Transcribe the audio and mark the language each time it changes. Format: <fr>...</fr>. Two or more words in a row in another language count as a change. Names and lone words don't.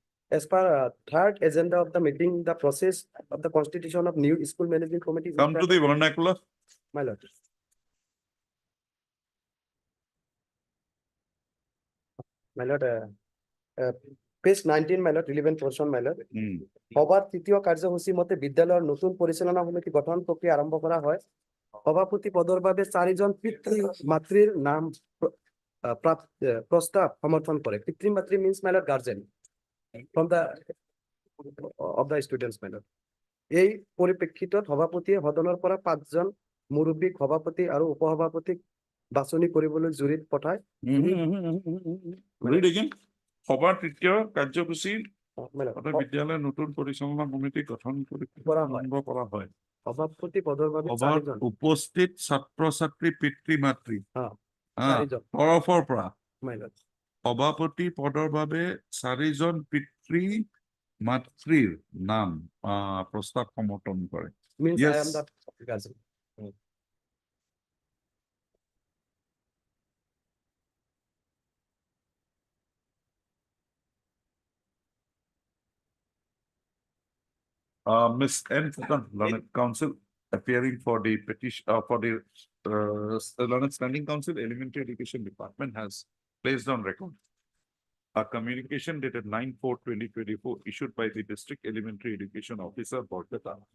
<en>As per third agenda of the meeting, the process of the constitution of new school management committee. is Come to the vernacular. My lord. My lord, page 19, my lord, relevant portion, my lord.</en> <as>সভার তৃতীয় কার্যসূচী মতে বিদ্যালয়ের নতুন পরিচালনা সমিতি গঠন প্রক্রিয়া আরম্ভ করা হয়। সভাপতি পদের বাবে 4 জন পিতৃ মাতৃর নাম প্রস্তাব সমর্থন করে। পিতৃ মাতৃ</as> <en>means my lord guardian from the of the students, my lord.</en> <as>এই পরিপ্রেক্ষিতত সভাপতিয়ে সদনৰ পৰা 5 জন মুৰব্বীক সভাপতি আৰু উপসভাপতি বাছনি কৰিবলৈ জুৰিত পঠায়।</as> <en>Read again.</en> <as>সভাৰ তৃতীয় কাৰ্যসূচী</as> <en>my lord,</en> <as>বিদ্যালয়ৰ নতুন পৰিচালনা সমিতি গঠন কৰা হয়। আৰম্ভ কৰা হয়। সভাপতি পদৰ বাবে সভাত 4 জন উপস্থিত ছাত্ৰ ছাত্ৰী পিতৃ মাতৃ চাৰি জন। তৰফৰ পৰা</as> <en>my lord.</en> <as>সভাপতি পদৰ বাবে 4 জন পিতৃ মাতৃৰ নাম প্ৰস্তাৱ সমৰ্থন কৰে।</as> <en>Means I Yes. am the guardian. Miss N. Fukan, Learned Council, appearing for the petition, for the Learned Standing Council, Elementary Education Department has placed on record a communication dated 9/4/2024 issued by the District Elementary Education Officer, Kolkata,</en>